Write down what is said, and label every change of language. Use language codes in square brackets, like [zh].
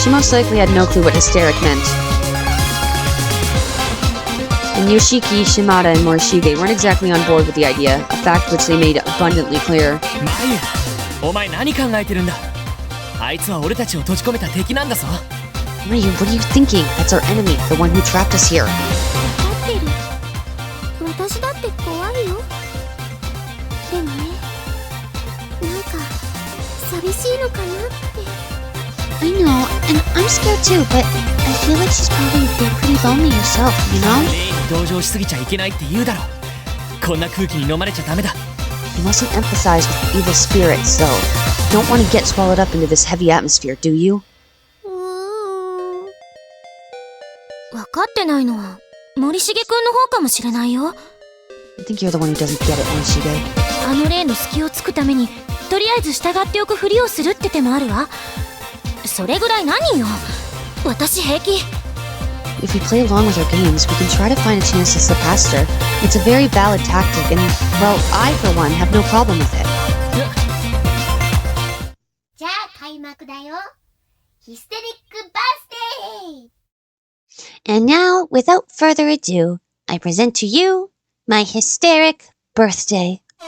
[en] She most likely had no clue what hysteric meant. And Yoshiki, Shimada, and Morishige weren't exactly on board with the idea, a fact which they made abundantly clear. [ja] Mayu, お前何考えてるんだ?あいつは俺たちを閉じ込めた敵なんだぞ. [en] Mayu, what are you thinking? That's our enemy, the one who trapped us here. [ja] わかってる。私だって怖いよ。でもね、なんか寂しいのかなって。 [en] I know, and I'm scared too, but I feel like she's probably pretty lonely herself, you know? [ja] 例に同情しすぎちゃいけないって言うだろ.こんな空気に飲まれちゃダメだ. [en] You mustn't empathize with evil spirits, though. You don't want to get swallowed up into this heavy atmosphere, do you? [ja] わかってないのは森重くんの方かもしれないよ。 [en] I think you're the one who doesn't get it, Morishige. [ja] あの例の隙をつくためにとりあえず従っておくふりをするって手もあるわ。それぐらい何よ。私平気。 [en] If we play along with her games, we can try to find a chance to surpass her. It's a very valid tactic, and, well, I, for one, have no problem with it. [ja] じゃあ開幕だよ。ヒステリックバースデー [en] And now, without further ado, I present to you my hysteric birthday.